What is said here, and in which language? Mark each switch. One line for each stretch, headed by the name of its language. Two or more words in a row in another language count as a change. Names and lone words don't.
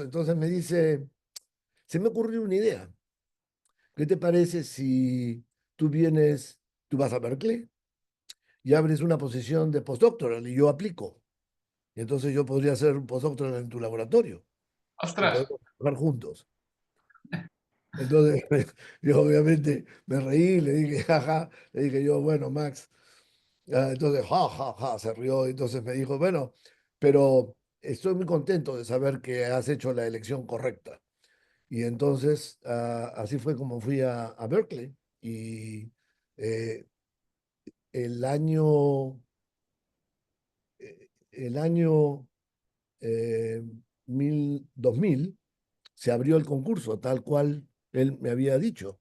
Spanish: Entonces me dice, se me ocurrió una idea. ¿Qué te parece si tú vienes, tú vas a Berkeley y abres una posición de postdoctoral y yo aplico? Y entonces yo podría hacer un postdoctoral en tu laboratorio y Ostras. podemos trabajar juntos. Entonces yo obviamente me reí, le dije, jaja, le dije yo, bueno, Max. Entonces, ja, ja, ja, se rió. Entonces me dijo, bueno, pero estoy muy contento de saber que has hecho la elección correcta. Y entonces, así fue como fui a Berkeley. Y eh, el año, el año 2000 se abrió el concurso, tal cual él me había dicho.